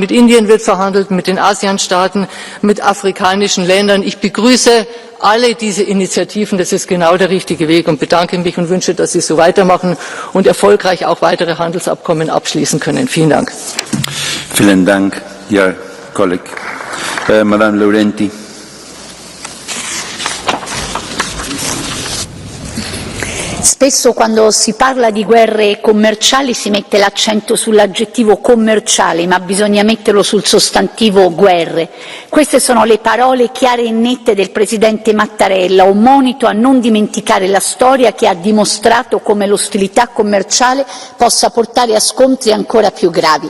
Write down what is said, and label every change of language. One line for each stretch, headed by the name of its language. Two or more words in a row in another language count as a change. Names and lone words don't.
German: Mit Indien wird verhandelt, mit den ASEAN-Staaten, mit afrikanischen Ländern. Ich begrüße alle diese Initiativen. Das ist genau der richtige Weg und bedanke mich und wünsche, dass Sie so weitermachen und erfolgreich auch weitere Handelsabkommen abschließen können. Vielen Dank. Vielen Dank, Herr Kollege. Madame Laurenti.
Italian: Spesso quando si parla di guerre commerciali si mette l'accento sull'aggettivo commerciale, ma bisogna metterlo sul sostantivo guerre. Queste sono le parole chiare e nette del Presidente Mattarella, un monito a non dimenticare la storia che ha dimostrato come l'ostilità commerciale possa portare a scontri ancora più gravi.